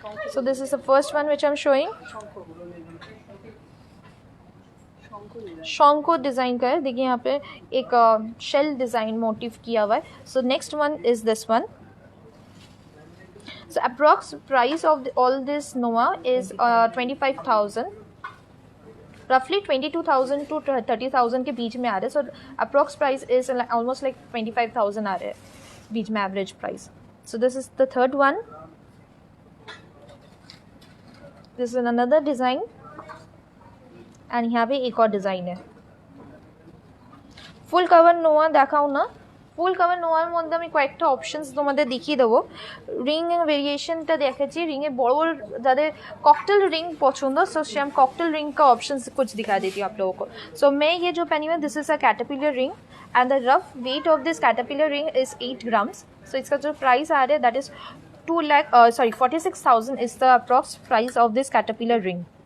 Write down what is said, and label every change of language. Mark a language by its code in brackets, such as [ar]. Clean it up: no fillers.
[en] So this is the first one which I'm showing. [hi] शोंको design का है, देखिए यहाँ पे एक शेल डिज़ाइन मोटिव किया हुआ है। [en] So next one is this one. So approx price of all this नोआ is 25,000, रफली 22,000 to 30,000 [hi] के बीच में आ रहे हैं। [en] So approx price is almost like 25,000 आ रहे हैं बीच में average price. So this is the third one. This is another design and [hi] यहाँ पे एक और डिज़ाइन है। [bn] ফুল কভার নোয়া দেখাও না, ফুল কভার নোয়ার মধ্যে আমি কয়েকটা অপশনস তোমাদের দেখিয়ে দেবো। রিং ভেরিয়েশনটা দেখেছি, রিংয়ে বড় বড় যাদের [hi] कॉकटेल रिंग पसंद सो हम कॉकटेल रिंग का ऑप्शंस कुछ दिखा देती हूँ आप लोगों को। सो मैं ये जो पहनी हुई [en] This is a caterpillar ring and the rough weight of this caterpillar ring is 8 grams। [hi] सो इसका जो प्राइस आ रहा है [en] That is 46,000 is the approx price of this caterpillar ring.